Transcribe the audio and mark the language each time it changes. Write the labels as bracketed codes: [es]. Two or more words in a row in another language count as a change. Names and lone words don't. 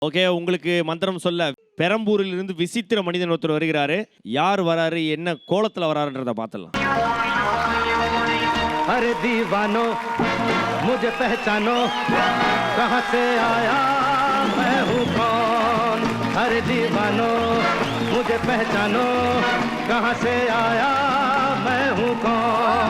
[ta] ஓகே, உங்களுக்கு மந்திரம் சொல்ல பெரம்பூரில் இருந்து விசித்திர மனிதன் ஒருத்தர் வருகிறாரு. யார் வராரு, என்ன கோலத்துல வராருன்றத பார்த்துடலாம். [hi] अरे दीवानो मुझे पहचानो कहाँ से आया मैं हूँ कौन. अरे दीवानो मुझे पहचानो कहाँ से आया मैं हूँ कौन.